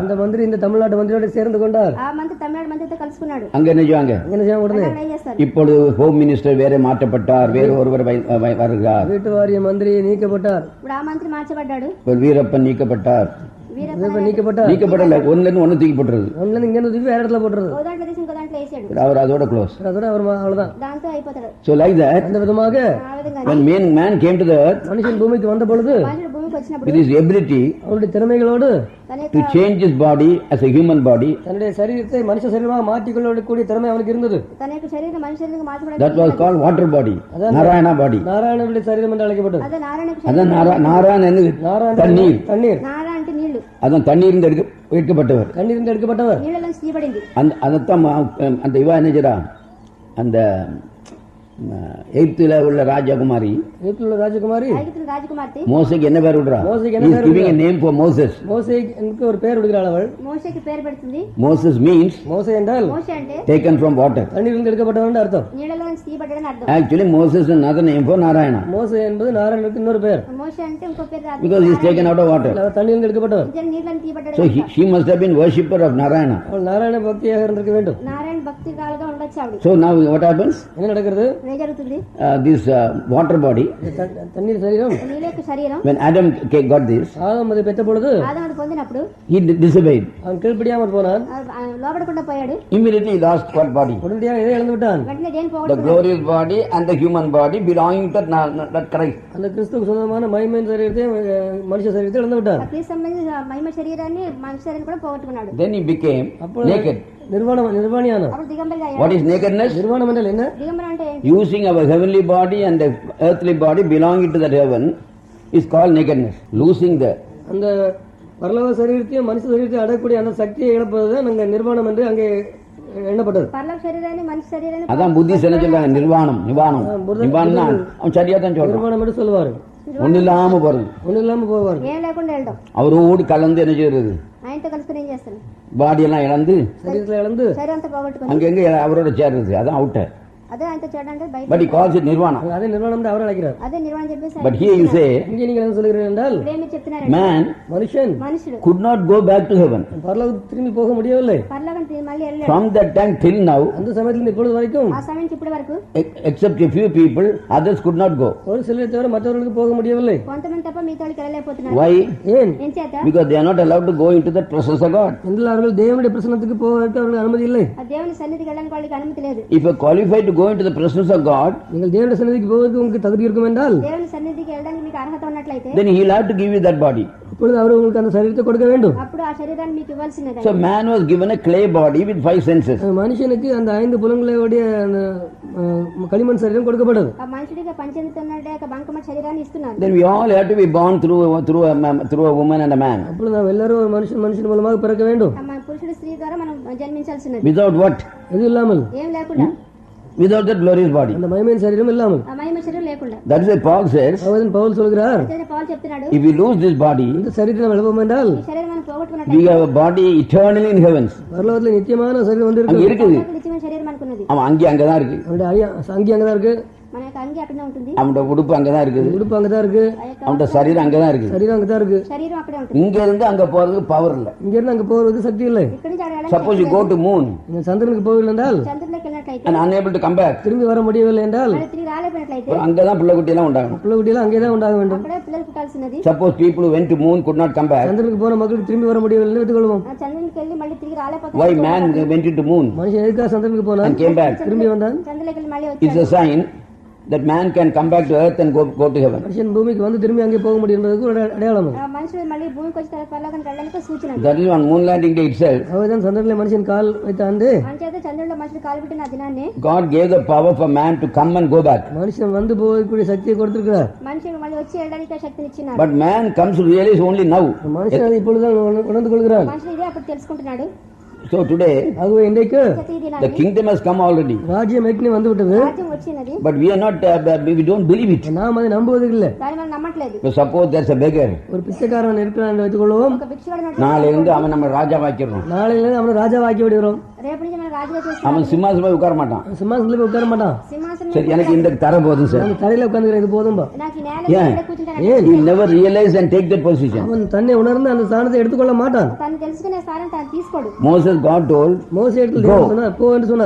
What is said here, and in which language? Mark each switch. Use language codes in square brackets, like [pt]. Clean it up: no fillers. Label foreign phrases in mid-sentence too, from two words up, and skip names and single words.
[ta] அந்த மந்திரி இந்த தமிழ்நாட்டு மந்திரியோடு சேர்ந்து கொண்டார். [te] ఆ మంత్రి తమిళనాడు మంత్రితో కలుసుకున్నాడు. [ta] அங்க என்ன செய்வாங்க? என்ன செய்ய உடனே [te] అక్కడ ఏం చేస్తారు? [ta] இப்பொழுது [en] home minister [ta] வேற மாற்றப்பட்டார், வேறு ஒருவர் வருகிறார். வீட்டு வாரிய மந்திரி நீக்கப்பட்டார். [te] ఇప్పుడు ఆ మంత్రి మార్చబడ్డాడు. [ta] வீரப்பன் நீக்கப்பட்டார். வீரப்பன் நீக்கப்பட்டார். நீக்கப்படல, ஒண்ணுல இருந்து ஒண்ணு தூக்கி போட்டுறது. ஒண்ணுல இருந்து இங்க தூக்கி வேற இடத்துல போட்டுறது. [te] ఓ దాంట్లో తీసి ఇంకో దాంట్లో వేసాడు. [ta] அவர் அதோட க்ளோஸ். அதோட அவர் அவ்வளவுதான். [te] దాంతో అయిపోతాడు. [en] So like that, [ta] அந்த விதமாக [te] ఆ విధంగా [en] when man came to the earth [ta] மனுஷன் பூமிக்கு வந்த பொழுது [te] మనుషుడు భూమికి వచ్చినప్పుడు [en] with his ability [ta] அவருடைய திறமைகளோடு [te] తన [en] to change his body as a human body, [ta] தன்னுடைய சரீரத்தை மனுஷ சரீரமாக மாற்றிக்கொள்ளக்கூடிய திறமை அவனுக்கு இருந்தது. [te] తన యొక్క శరీరం మనిషి శరీరం మార్చబడింది. [en] that was called water body, narayana body. [ta] நாராயணனுடைய சரீரம் என்று அழைக்கப்பட்டது. [te] అదే నారాయణకు [ta] அதான் நாராயணன் நாராயண தண்ணீர். தண்ணீர் [te] నారా అంటే నీళ్లు. [ta] அதான் தண்ணீர் எடுக்கப்பட்டவர். கண்ணீரிலிருந்து எடுக்கப்பட்டவர். [te] నీళ్ళలో తీయబడింది. [ta] அதைத்தான் அந்த இவா என்னஜரா அந்த எகிப்துல உள்ள ராஜகுமாரி, எகிப்துல ராஜகுமாரி [te] ఐగుప్తు రాజకుమార్తె [ta] மோசேக்கு என்ன பேர் விடுறா? மோசேக்கு என்ன பேர் [en] giving a name for Moses. [ta] மோசேக்கு ஒரு பேர் விடுகிறாள் அவள். [te] మోషేకి పేరు పెడుతుంది. [en] Moses means [ta] மோசே என்றால் [te] మోషే అంటే [en] taken from water. [ta] தண்ணீரிலிருந்து எடுக்கப்பட்டவன் என்று அர்த்தம். [te] నీళ్ళలో నుంచి తీయబడ్డాడని అర్థం. [en] Actually Moses is another name for Narayana, [ta] மோசே என்பது நாராயணனுக்கு இன்னொரு பேர். [te] మోషే అంటే ఇంకో పేరు రాదు. [en] because he is taken out of water. [ta] அவர் தண்ணீரிலிருந்து எடுக்கப்பட்டவர். [te] నిజంగా నీళ్ళని తీయబడ్డాడు. [en] So she must have been worshipper of Narayana. [ta] அவள் நாராயண பக்தியாக இருந்திருக்க வேண்டும். [te] నారాయణ భక్తి కాలుగా ఉండొచ్చు ఆవిడ. [en] So now what happens? [ta] என்ன நடக்கிறது? [te] ఏం జరుగుతుంది? [en] This water body, [ta] தண்ணீர் சரீரம் [te] నీళ్ళ యొక్క శరీరం [en] when Adam got this, [ta] ஆதாம் அதை பெற்ற பொழுது [te] ఆదాముడు పొందినప్పుడు [en] he disobeyed. [ta] அவன் கீழ்ப்படியாமல் போனான். [te] లోబడకుండా పోయాడు. [en] Immediately he lost what body? [ta] உடனடியாக இதை இழந்து விட்டான். [te] వెంటనే దేని [en] The [te] పోగొట్టుకున్నాడు? [en] glorious body and the human body belonging to that Christ. [ta] அந்த கிறிஸ்துவுக்கு சொந்தமான மகிமையின் சரீரத்தை மனுஷ சரீரத்தை இழந்து விட்டான். [te] క్రీస్తు సంబంధించిన మహిమ శరీరాన్ని మనిషి శరీరాన్ని కూడా పోగొట్టుకున్నాడు. [en] Then he became naked. [ta] நிர்வாணியான [te] అప్పుడు దిగంబరిగా అయ్యాడు. [en] What is nakedness? [ta] நிர்வாணம் என்றால் என்ன? [te] దిగంబరం అంటే ఏంటి? [en] Using our heavenly body and the earthly body belonging to that heaven is called nakedness. Losing the [ta] அந்த பரலோக சரீரத்தையும் மனுஷ சரீரத்தையும் அடக்கூடிய அந்த சக்தியை இழப்பதுதான் அங்கே நிர்வாணம் என்று அங்கே எண்ணப்பட்டது. [te] పరలోక శరీరాన్ని మనిషి శరీరాన్ని [ta] அதான் புத்திஸ் என்ன சொல்றாங்க? நிர்வாணம். அவன் சரியா தான் சொல்றான். நிர்வாணம் என்று சொல்லுவாரு. ஒண்ணு இல்லாம போறது, ஒண்ணு இல்லாம போவாரு. [te] ఏం లేకుండా వెళ్ళడం. [ta] அவரோடு கலந்து என்ன செய்யறது? [te] ఆయనతో కలుసుకుని ఏం చేస్తాను? [ta] பாடி எல்லாம் இழந்து சரீரத்தை இழந்து [te] శరీరం అంతా పోగొట్టుకుని [ta] அங்கங்க அவரோட சேர்றது, அதான் அவுட். [te] అదే ఆయనతో చేయడానికి బయట. [en] But he calls it nirvana. [ta] அதே நிர்வாணம் என்று அவர் அழைக்கிறார். [te] అదే నిర్వాణం చెప్పేసి [en] But here you say [ta] இங்கே நீங்கள் என்ன சொல்கிறீர்கள் என்றால் [te] ఇప్పుడేమి చెప్తున్నారు? [en] man [ta] மனுஷன் [te] మనుషుడు [en] could not go back to heaven. [ta] பரலோகத்துக்கு திரும்பி போக முடியவில்லை. [te] పరలోకం మళ్ళీ వెళ్ళాడు. [en] From that time till now, [ta] அந்த சமயத்தில் இப்பொழுது வரைக்கும் [te] ఆ సమయం ఇప్పటి వరకు [en] except a few people, others could not go. [ta] ஒரு சிலரை தவிர மற்றவர்களுக்கு போக முடியவில்லை. [te] కొంతమంది తప్ప మిగతా వాళ్ళకి వెళ్ళలేకపోతున్నారు. [en] Why? [ta] ஏன்? [te] ఏం చేత? [en] Because they are not allowed to go into the presence of God. [ta] என்றால் அவர்கள் தேவனுடைய பிரசன்னத்துக்கு போவதற்கு அவர்களுக்கு அனுமதி இல்லை. [te] ఆ దేవుని సన్నిధికి వెళ్ళడానికి వాళ్ళకి అనుమతి లేదు. [en] If you are qualified to go into the presence of God, [ta] நீங்கள் தேவனுடைய சன்னதிக்கு போவதற்கு உங்களுக்கு தகுதி இருக்கும் என்றால் [te] దేవుని సన్నిధికి వెళ్ళడానికి మీకు అర్హత ఉన్నట్లయితే [en] then he will have to give you that body. [ta] அப்பொழுது அவர் உங்களுக்கு அந்த சரீரத்தை கொடுக்க வேண்டும். [te] అప్పుడు ఆ శరీరాన్ని మీకు ఇవ్వాల్సినది. [en] So man was given a clay body with 5 senses. [ta] மனுஷனுக்கு அந்த 5 புலன்களுடைய அந்த களிமண் சரீரம் கொடுக்கப்பட்டது. [te] ఆ మనుషుడికి పంచనితో ఉన్నట్టే ఒక బంకమట్టి శరీరాన్ని ఇస్తున్నారు. [en] Then we all have to be born through a woman and a man. [ta] அப்பொழுது நாம் எல்லாரும் ஒரு மனுஷன் மூலமாக பிறக்க வேண்டும். [te] మన పురుషుడు స్త్రీ ద్వారా మనం జన్మించాల్సినది. [en] Without what? [ta] எது இல்லாமல்? [te] ఏం లేకుండా. [en] Without that glorious body. [ta] அந்த மகிமையின் சரீரம் இல்லாமல். [te] ఆ మహిమ శరీరం లేకుండా. [en] That is why Paul says, [ta] அவன் பவுல் சொல்கிறார், [te] పౌలు చెప్తున్నాడు, [en] if we lose this body, [ta] இந்த சரீரத்தை நாம் இழப்போம் என்றால் [te] ఈ శరీరం మనం పోగొట్టుకున్నట్లయితే [en] we have a body eternally in heavens. [ta] பரலோகத்தில் நித்தியமான சரீரம் வந்து அங்க இருக்கு. இருக்குது. [te] నిత్యమైన శరీరం అనుకున్నది. [ta] அவன் அங்கதான் இருக்கு. அவருடைய அங்கி அங்கதான் இருக்கு. [te] మన యొక్క అంగి అక్కడే ఉంటుంది, [ta] அவனோட உடுப்பு அங்கதான் இருக்குது, உடுப்பு அங்கதான் இருக்கு, அவனோட சரீரம் அங்கதான் இருக்குது. சரீரம் அங்கதான் இருக்கு. [te] శరీరం అక్కడే ఉంటుంది. [ta] இங்க இருந்து அங்க போறதுக்கு பவர் இல்ல. இங்க இருந்து அங்க போறதுக்கு சக்தி இல்லை. [te] ఇక్కడి నుంచి అక్కడ [en] suppose you go to moon [ta] நீங்க சந்திரனுக்கு போகவில்லை என்றால், [te] చంద్రుడిలోకి వెళ్ళినట్లయితే, [en] and unable to come back, [ta] திரும்பி வர முடியவில்லை என்றால், [te] మళ్ళీ తిరిగి రాలేపోయినట్లయితే [ta] அங்கதான் பிள்ளை குட்டி எல்லாம் உண்டாகும். பிள்ளை குட்டியெல்லாம் அங்கேதான் உண்டாக வேண்டும். [te] అక్కడే పిల్లలు పుట్టాల్సినది. [en] Suppose people who went to moon could not come back, [ta] சந்திரனுக்கு போன மக்களுக்கு திரும்பி வர முடியவில்லை என்று வைத்துக்கொள்வோம். [te] ఆ చంద్రునికి వెళ్ళి మళ్ళీ తిరిగి రాలేకపోతే [en] why man went into moon [ta] மனுஷன் எதுக்காக சந்திரனுக்கு போனான், and came back? திரும்பி வந்தான்? [te] చంద్రులోకి వెళ్ళి మళ్ళీ [en] It's a sign that man can come back to earth and go to heaven. [ta] மனுஷன் பூமிக்கு வந்து திரும்பி அங்கே போக முடியுன்றதுக்கு ஒரு அடையாளம். [te] మనుషులు మళ్ళీ భూమికి వచ్చిన తర్వాత పరలోకానికి వెళ్ళడానికి సూచన. [en] That is on moon landing day itself. [ta] அவர்தான் சந்திரனிலே மனுஷன் கால் வைத்த ஆண்டு, [te] అంచేత చంద్రుడిలో మనుషులు కాలు పెట్టిన ఆ దినాన్ని [en] God gave the power for man to come and go back. [ta] மனுஷன் வந்து போகக்கூடிய சக்தியை கொடுத்திருக்கிறார். [te] మనుషులు మళ్ళీ వచ్చి వెళ్ళడానికి ఆ శక్తిని ఇచ్చినారు. [en] But man comes to realize only now. [ta] மனுஷன் அதை இப்பொழுதுதான் உணர்ந்து கொள்கிறான். [te] మనుషులు ఇదే అప్పుడు తెలుసుకుంటున్నాడు. [en] So today [ta] ஆகவே இன்றைக்கு [te] ఈ దినాన్ని [en] the kingdom has come already, [ta] ராஜ்யம் ஏற்கனவே வந்து விட்டது. [te] రాజ్యం వచ్చినది, [en] but we are not we don't believe it. [ta] நாம் அதை நம்புவதில்லை. [te] దాన్ని మనం నమ్మట్లేదు. [en] So suppose there's a beggar, [ta] ஒரு பிச்சைக்காரன் இருக்கிறான் என்று வைத்துக் கொள்வோம். [te] ఒక భిక్షుడు [ta] நாளை இருந்து அவன் நம்ம ராஜாவாக்கிறோம். நாளையிலிருந்து அவனை ராஜாவாக்கி விடுகிறோம். [te] రేపు నుంచి మనం రాజుగా చేస్తాం. [ta] அவன் சிம்மாசனம் போய் உட்கார மாட்டான். சிம்மாசனத்துல போய் உட்கார மாட்டான். [te] సింహాసనం [ta] சரி எனக்கு இந்த தர போதும் சார். அந்த தரையில உட்கார்ந்து இது போதும்பா. [te] నాకు ఈ నేల [en] Yeah. [te] మీద కూర్చుంటాను. [en] He never realize and take that position. [ta] அவன் தன்னை உணர்ந்து அந்த ஸ்தானத்தை எடுத்துக்கொள்ள மாட்டான். [te] తను తెలుసుకునే స్థానం తను తీసుకోడు. [en] Moses God told, [ta] மோசே இடத்துல தேவன் சொன்னார், போ என்று சொன்னார்.